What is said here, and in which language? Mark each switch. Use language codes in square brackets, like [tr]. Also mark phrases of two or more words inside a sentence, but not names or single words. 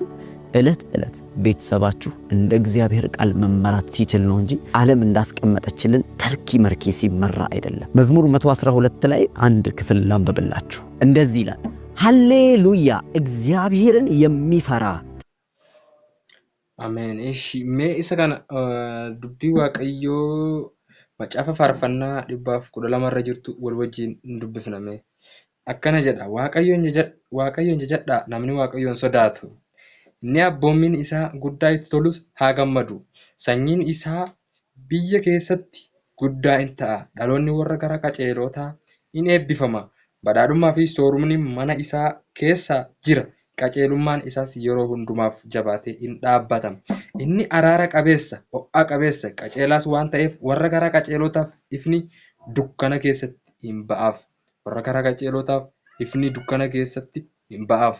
[am] እለት እለት ቤተሰባችሁ እንደ እግዚአብሔር ቃል መመራት ሲችል ነው እንጂ ዓለም እንዳስቀመጠችልን ተርኪ መርኬ ሲመራ አይደለም። መዝሙር 112 ላይ አንድ ክፍል ላንብብላችሁ። እንደዚህ ይላል፣ ሃሌሉያ እግዚአብሔርን የሚፈራ [om] አሜን። እሺ mee isa kana dubbi Waaqayyo macaafa faarfannaa 112 irra jirtu wal wajjin dubbifname akkana jedha waaqayyoon jajadha namni waaqayyoon sodaatu inni abboomin isaa guddaa itti tolus haa gammadu sanyiin isaa biyya keessatti guddaa in ta'a dhaloonni warra gara qajeelotaa in eebbifama badhaadhummaa fi soorumni mana isaa keessa jira qajeelummaan isaas yeroo hundumaaf jabaatee in dhaabbata inni araara qabeessa ho'a qabeessa qajeelaas waan ta'eef warra gara qajeelotaaf ifni dukkana keessatti hin ba'aaf warra gara qajeelotaaf ifni dukkana keessatti hin ba'aaf.